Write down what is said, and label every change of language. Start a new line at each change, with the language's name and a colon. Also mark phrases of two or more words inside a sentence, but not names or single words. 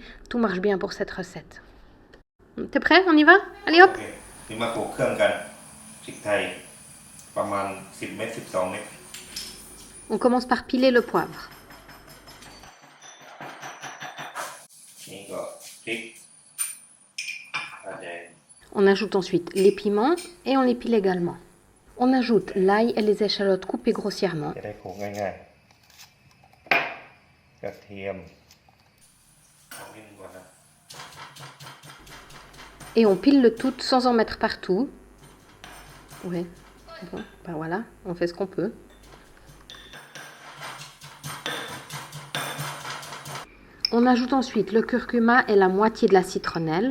French: Tout marche bien pour cette recette. T'es prêt? On y va? Allez hop!
Thai: นี่มาปลูกเครื่องกันพริกไทยประมาณ10เม็ด12เม็ด
French: On commence par piler le poivre.
Thai: นี่ก็พริกแดง
French: On ajoute ensuite les piments et on les pile également. On ajoute l'ail et les échalotes coupées grossièrement.
Thai: จะได้โขลกง่ายๆกระเทียมเอานิดนึงก่อนนะ
French: Et on pile le tout sans en mettre partout. Ouais, bon, ben voilà, on fait ce qu'on peut. On ajoute ensuite le curcuma et la moitié de la citronnelle.